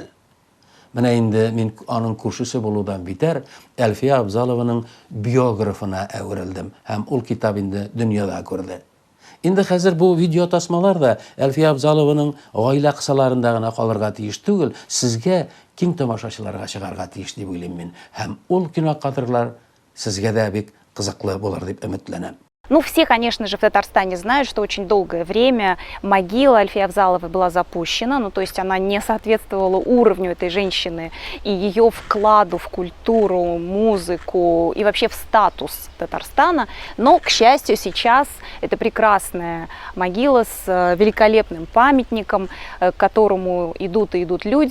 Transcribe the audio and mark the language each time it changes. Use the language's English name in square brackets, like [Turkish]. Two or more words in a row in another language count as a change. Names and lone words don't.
[Tatar] Менә инде мин аның күршесе булудан битәр Әлфия Абзалованың биографына әверелдем һәм ул китап инде дөньяда күрде. Инде хәзер бу видео тасмалар да Әлфия Абзалованың гаилә кысаларында гына калырга тиеш түгел, сезгә киң тамашачыларга чыгарга тиеш дип уйлыйм мин. Һәм ул кинокадрлар сезгә дә бик кызыклы булыр дип өметләнәм. [Russian] Ну, все, конечно же, в Татарстане знают, что очень долгое время могила Альфии Абзаловой была запущена, ну, то есть она не соответствовала уровню этой женщины и ее вкладу в культуру, музыку и вообще в статус Татарстана. Но, к счастью, сейчас это прекрасная могила с великолепным памятником, к которому идут и идут люди.